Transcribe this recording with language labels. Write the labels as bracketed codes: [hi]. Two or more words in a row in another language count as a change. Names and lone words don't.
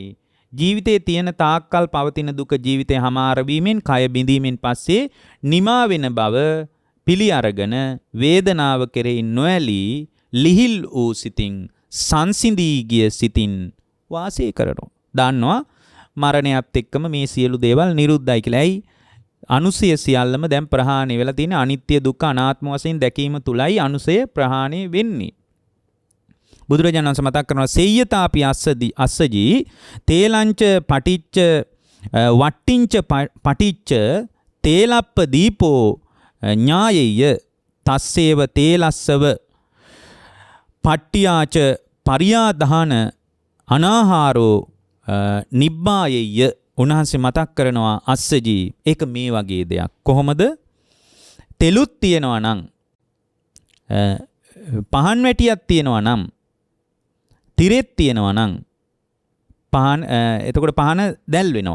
[si] ජීවිතයේ තියෙන තාක්කල් පවතින දුක ජීවිතේ හමාර වීමෙන් කය බිඳීමෙන් පස්සේ නිමා වෙන බව පිළි අරගෙන වේදනාව කෙරෙහි නොඇලී ලිහිල් වූ සිතින් සංසිඳී ගිය සිතින් වාසය කරනවා. දන්නවා මරණයත් එක්කම මේ සියලු දේවල් නිරුද්ධයි කියලා. ඇයි? අනුසය සියල්ලම දැන් ප්‍රහාණය වෙලා තියෙන අනිත්‍ය දුක්ඛ අනාත්ම වශයෙන් දැකීම තුලයි අනුසය ප්‍රහාණය වෙන්නේ. බුදුරජාණන් වහන්සේ මතක් කරනවා [pi] සෙය්‍යතාපි අස්සජී තේලංච පටිච්ච වට්ටිංච පටිච්ච තේලප්ප දීපෝ ඥායෙය තස්සේව තේලස්සව පට්ටියාච පරියාදාන අනාහාරෝ නිබ්බායෙය. [si] උන්වහන්සේ මතක් කරනවා අස්සජී ඒක මේ වගේ දෙයක්. කොහොමද? තෙලුත් තියෙනවා නම් පහන් වැටියක් තියෙනවා නම් තිරෙත් තියෙනවා නම් පහන් එතකොට පහන දැල් වෙනවා.